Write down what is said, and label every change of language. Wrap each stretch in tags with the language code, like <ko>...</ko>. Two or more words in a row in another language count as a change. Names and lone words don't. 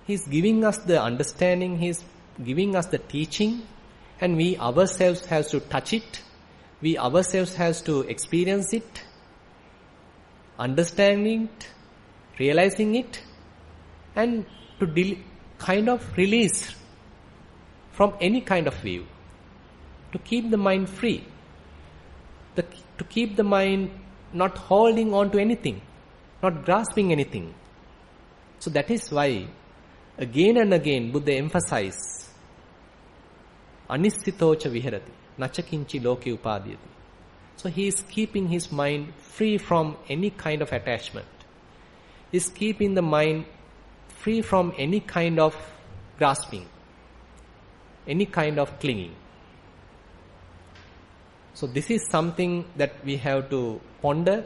<en>He's giving us the understanding, He's giving us the teaching, and we ourselves have to touch it, we ourselves have to experience it, understanding it, realizing it, and to kind of release from any kind of view, to keep the mind free, to keep the mind not holding on to anything, not grasping anything. So that is why again and again Buddha emphasizes</en> <pi>anissitocha viharati nachakinchi loke upadhyati.</pi> <en>So he is keeping his mind free from any kind of attachment. He is keeping the mind free from any kind of grasping, any kind of clinging. So this is something that we have to ponder.</en>